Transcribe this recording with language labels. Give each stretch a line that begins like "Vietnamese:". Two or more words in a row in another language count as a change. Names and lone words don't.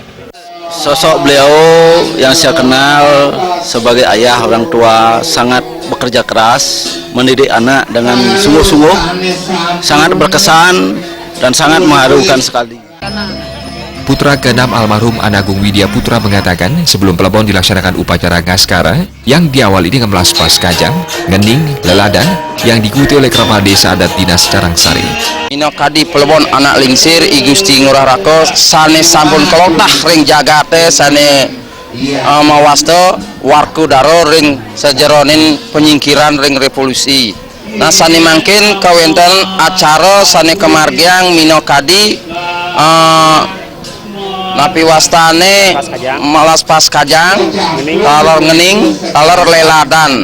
Indonesian: Sosok beliau yang saya kenal sebagai ayah orang tua sangat bekerja keras, mendidik anak dengan sungguh-sungguh, sangat berkesan dan sangat mengharukan sekali. Putra ke-6 almarhum Anagung Widya Putra mengatakan sebelum pelebon dilaksanakan upacara ngaskara yang diawali dengan melaspas kajang, ngening, leladan yang diikuti oleh kepala desa adat dinas Carangsari.
Balinese: Mino kadi pelebon anak lingsir I Gusti Ngurah Rake sane sampun kelotah ring jagate sane mawasto Werkudara ring sejeronin penyingkiran ring revolusi. Nah sane mangkin kawenten acara sane kemargiang mino kadi napi wastane malas pas kajang, kalor ngening, kalor leladan.